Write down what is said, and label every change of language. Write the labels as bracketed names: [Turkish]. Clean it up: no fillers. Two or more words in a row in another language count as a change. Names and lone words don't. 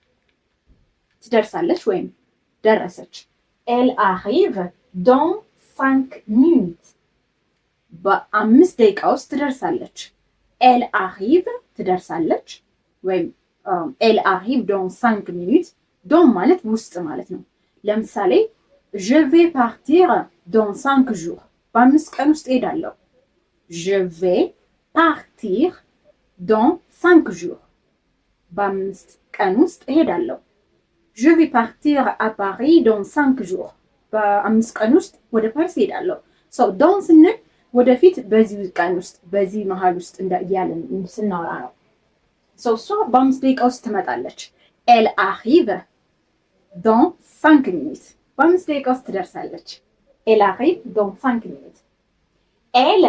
[Amharic] ትደርሳለች ወይም ደረሰች። [French] elle arrive dans 5 minutes [Amharic] በ5 ደቂቃ ውስጥ ትደርሳለች። [French] elle arrive [Amharic] ትደርሳለች ወይም [French] elle arrive dans 5 minutes። [Amharic] ዶን ማለት ውስጥ ማለት ነው። ለምሳሌ [French] je vais partir dans 5 jours [Amharic] በ5 ቀን ውስጥ እሄዳለሁ። [French] je vais partir dans 5 jours [Amharic] በ5 ቀን ውስጥ እሄዳለሁ። [French] je vais partir à Paris dans 5 jours [Amharic] በ5 ቀን ውስጥ ወደ ፓሪስ እሄዳለሁ። ሶ ዶን ስንል ወደፊት በዚህ ቀን ውስጥ በዚህ መሃል ውስጥ እያለን ስናወራ ነው። ሶ እሷ በ5 ደቂቃ ውስጥ ትመጣለች። [French] elle arrive dans 5 minutes [Amharic] በ5 ደቂቃ ውስጥ ትደርሳለች። [French] elle arrive dans 5 minutes. elle